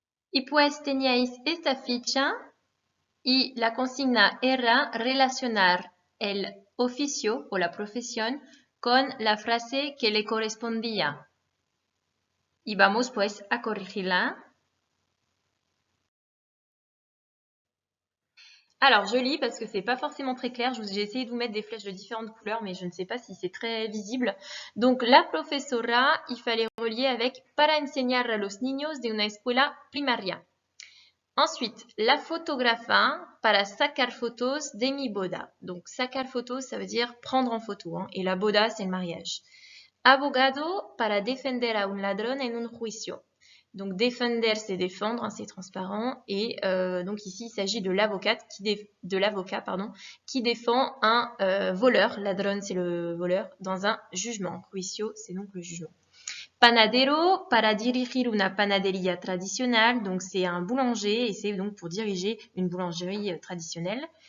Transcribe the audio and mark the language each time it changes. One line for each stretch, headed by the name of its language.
Spanish: Y pues teníais esta ficha y la consigna era relacionar el oficio o la profesión con la frase que le correspondía. Y vamos pues a corregirla.
French: Alors, je lis parce que c'est pas forcément très clair. J'ai essayé de vous mettre des flèches de différentes couleurs, mais je ne sais pas si c'est très visible. Donc,
Spanish: la profesora,
French: il fallait relier avec
Spanish: para enseñar a los niños de una escuela primaria.
French: Ensuite,
Spanish: la fotografa para sacar fotos de mi boda.
French: Donc,
Spanish: sacar fotos,
French: ça veut dire prendre en photo. Hein, et
Spanish: la boda,
French: c'est le mariage.
Spanish: Abogado para defender a un ladrón en un juicio.
French: Donc, defender, c'est défendre, hein, c'est transparent. Et donc, ici, il s'agit de l'avocat qui défend un voleur. Ladrón, c'est le voleur, dans un jugement. Juicio, c'est donc le jugement.
Spanish: Panadero para dirigir una panadería tradicional,
French: donc c'est un boulanger et c'est donc pour diriger une boulangerie traditionnelle.